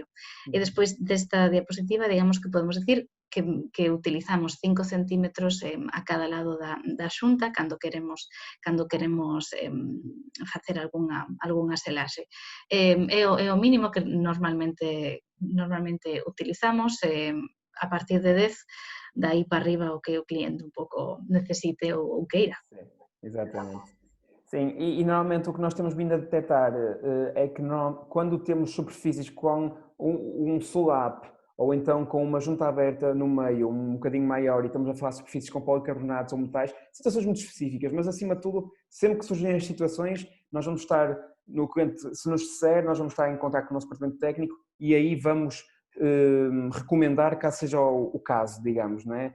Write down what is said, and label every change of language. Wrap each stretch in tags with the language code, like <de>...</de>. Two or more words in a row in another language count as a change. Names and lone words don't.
<gl>E despois desta diapositiva, digamos que podemos decir que utilizamos 5 centímetros a cada lado da xunta cando queremos facer algunha selaxe. É o mínimo que normalmente utilizamos, a partir de 10, daí para arriba o que o cliente un pouco necesite ou queira.</gl> <pt>Sim, exatamente. Sim, e normalmente o que nós temos vindo a detectar é que quando temos superfícies com um solap ou então com uma junta aberta no meio, um bocadinho maior, e estamos a falar de superfícies com policarbonatos ou metais, situações muito específicas, mas acima de tudo, sempre que surgirem as situações, nós vamos estar no cliente, se nos disser, nós vamos estar em contato com o nosso departamento técnico e aí vamos recomendar caso seja o caso, digamos, não é?</pt>